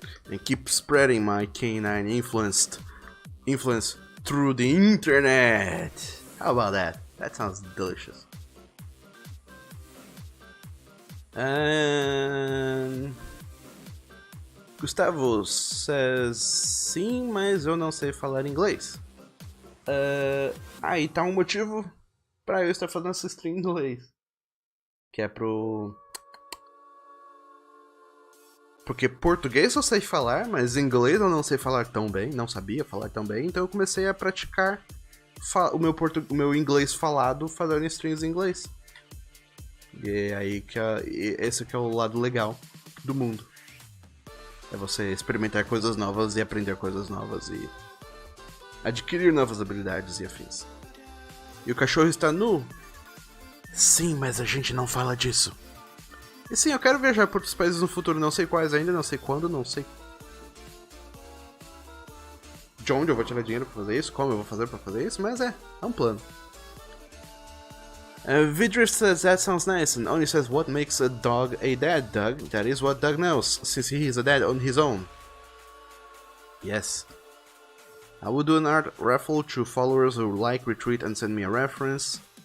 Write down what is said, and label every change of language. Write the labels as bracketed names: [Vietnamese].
[English] And keep spreading my canine influence through the internet. How about that? That sounds delicious. And Gustavo says [Portuguese] sim, mas eu não sei falar inglês. Aí tá um motivo pra eu estar fazendo essa stream em inglês. Que é porque português eu sei falar, mas inglês eu não sei falar tão bem, não sabia falar tão bem, então eu comecei a praticar o meu inglês falado fazendo streams em inglês. E é aí que esse que é o lado legal do mundo. É você experimentar coisas novas e aprender coisas novas e adquirir novas habilidades e afins. E o cachorro está nu? Sim, mas a gente não fala disso. E sim, eu quero viajar para outros países no futuro, não sei quais ainda, não sei quando, não sei de onde eu vou tirar dinheiro para fazer isso, como eu vou fazer para fazer isso, mas é um plano. [English] Vidriff says that sounds nice and only says what makes a dog a dad, Doug. That is what Doug knows, since he is a dad on his own. Yes. I will do an art raffle to followers who like, retweet, and send me a reference.